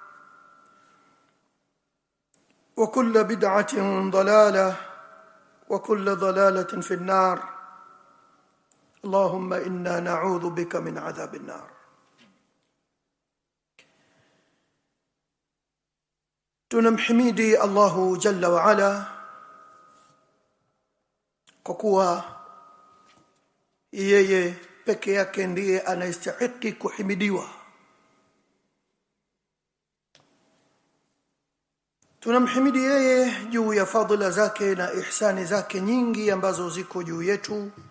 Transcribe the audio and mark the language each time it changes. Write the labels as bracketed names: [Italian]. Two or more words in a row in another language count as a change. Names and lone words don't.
[Arabic] وكل بدعة ضلالة وكل ضلالة في النار اللهم إنا نعوذ بك من عذاب النار. [Swahili] Tunamhimidi Allahu [Arabic] جل وعلا [Swahili] kwa kuwa yeye peke yake ndiye anayestahili kuhimidiwa. Tunamhimidi yeye juu ya fadhila zake na ihsani zake nyingi ambazo ziko juu yetu.